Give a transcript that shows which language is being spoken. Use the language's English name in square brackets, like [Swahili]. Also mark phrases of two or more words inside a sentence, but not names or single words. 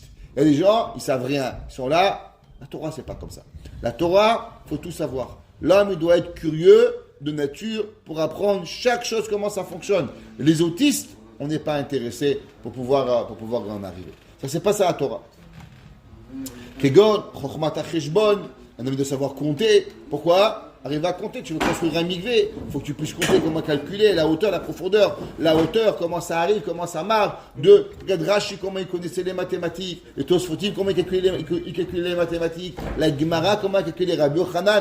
[French] Il y a des gens, ils savent rien, ils sont là. La Torah c'est pas comme ça. La Torah, faut tout savoir. L'homme il doit être curieux de nature pour apprendre chaque chose, comment ça fonctionne. Les autistes, on n'est pas intéressé pour pouvoir en arriver. Ça, c'est pas ça la Torah. [Hebrew] כגון חכמת החשבון, [French] un homme doit savoir compter. Pourquoi? arriver à compter. Tu veux construire un mikvé, il faut que tu puisses compter comment calculer la hauteur, la profondeur. La hauteur, comment ça arrive, comment ça marche. Regarde Rashi, comment il connaissait les mathématiques. Et Tosfotim, comment il calculait les mathématiques. La Gemara, comment il calculait Rabbi Yochanan.